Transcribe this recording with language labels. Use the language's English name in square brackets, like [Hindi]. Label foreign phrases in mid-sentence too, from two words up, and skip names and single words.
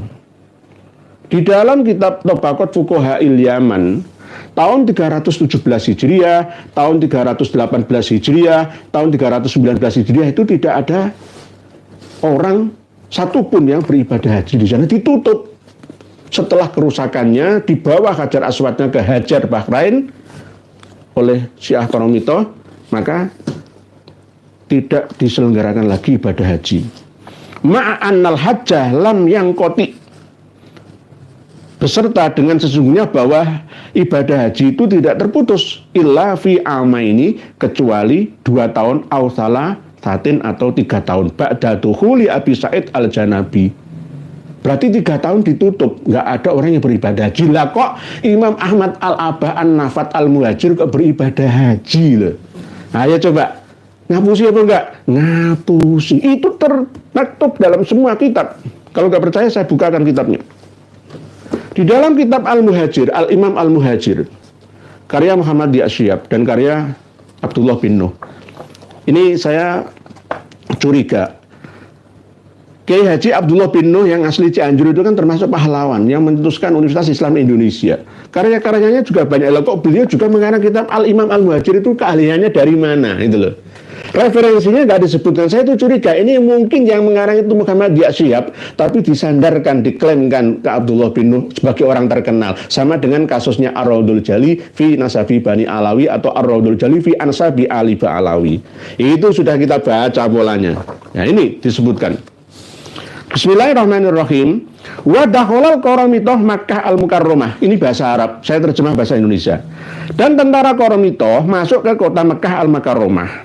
[Indonesian] Di dalam kitab Tobaqat Fuqaha'il Yaman tahun 317 Hijriah, tahun 318 Hijriah, tahun 319 Hijriah itu tidak ada orang satupun yang beribadah haji di sana. Ditutup. Setelah kerusakannya di bawah Hajar Aswadnya ke Hajar Bahrain oleh Syiah Qaromito, maka tidak diselenggarakan lagi ibadah haji. [Arabic] مع أن الحج لم ينقطع, [Indonesian] beserta dengan sesungguhnya bahwa ibadah haji itu tidak terputus [Arabic] إلا في عامين, [Indonesian] kecuali 2 tahun [Arabic] أوسلا ستين [Indonesian] atau 3 tahun [Arabic] بعد دخول [Indonesian] Abi Sa'id Al-Janabi. Berarti 3 tahun ditutup, nggak ada orang yang beribadah haji. Lah kok Imam Ahmad Al-Abah An-Nafat Al-Muhajir kok beribadah haji loh. Ayo coba, ngapusi apa enggak? Ngapusi. Itu termaktub dalam semua kitab. Kalau nggak percaya saya bukakan kitabnya. Di dalam kitab Al-Muhajir, Al-Imam Al-Muhajir, karya Muhammad Asy'ab dan karya Abdullah bin Nuh. Ini saya curiga. Kiai Haji Abdullah bin Nuh yang asli Cianjur itu kan termasuk pahlawan yang mencetuskan Universitas Islam Indonesia. Karya-karyanya juga banyak. Loh, kok beliau juga mengarang kitab Al-Imam Al-Muhajir itu keahliannya dari mana? Itu loh. Referensinya nggak disebutkan. Saya itu curiga. Ini mungkin yang mengarang itu Muhammad Asy'ab, tapi disandarkan, diklaimkan ke Abdullah bin Nuh sebagai orang terkenal. Sama dengan kasusnya Ar-Raudul Jali fi Nasabi Bani Alawi atau Ar-Raudul Jali fi Ansabi Ali Ba'alawi. Itu sudah kita baca polanya. Nah, ini disebutkan. [Arabic] بسم الله الرحمن الرحيم. ودخل القرامطة مكة المكرمة. [Indonesian] Ini bahasa Arab, saya terjemah bahasa Indonesia. Dan tentara Qaramitoh masuk ke kota Makkah Al-Mukarramah.